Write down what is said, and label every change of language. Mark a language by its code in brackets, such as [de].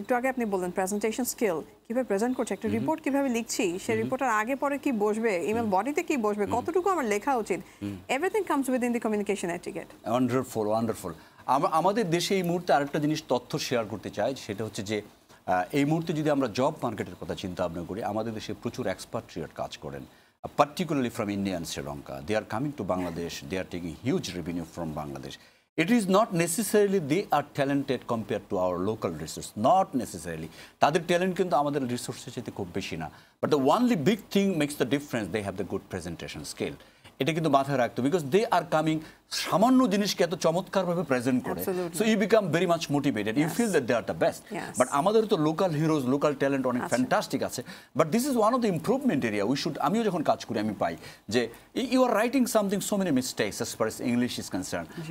[bn] একটু আগে আপনি বললেন প্রেজেন্টেশন স্কিল, কিভাবে প্রেজেন্ট করছি, একটা রিপোর্ট কিভাবে লিখছি, সেই রিপোর্টের আগে পরে কি বসবে, ইমেল বডিতে কি বসবে, কতটুকু আমার লেখা উচিত, [en] Everything comes within the communication etiquette. Wonderful, wonderful. [bn] আমাদের দেশে এই মুহূর্তে আরেকটা জিনিস তথ্য শেয়ার করতে চাই, সেটা হচ্ছে যে এই মুহূর্তে যদি আমরা জব মার্কেটের কথা চিন্তা ভাবনা করি, আমাদের দেশে প্রচুর এক্সপাট্রিয়েট কাজ করেন, [en] particularly from India and Sri Lanka. They are coming to Bangladesh, they are taking huge revenue from Bangladesh. It is not necessarily they are talented compared to our local resource, not necessarily. [bn] তাদের talent কিন্তু আমাদের রিসোর্সের সাথে খুব বেশি না, [en] but the only big thing makes the difference, they have the good presentation skill. [bn] এটা কিন্তু মাথায় রাখতো, [en] because they are coming, [bn] সামান্য জিনিসকে এত চমৎকারভাবে প্রেজেন্ট করে, [en] So you become very much motivated, you feel that they are the best. But [bn] আমাদের তো লোকাল হিরোজ, লোকাল ট্যালেন্ট অনেক ফ্যান্টাস্টিক আছে, [en] But this is one of the improvement area. We should, [bn] আমিও যখন কাজ করি আমি পাই যে [en] You are writing something, so many mistakes as far as English is concern.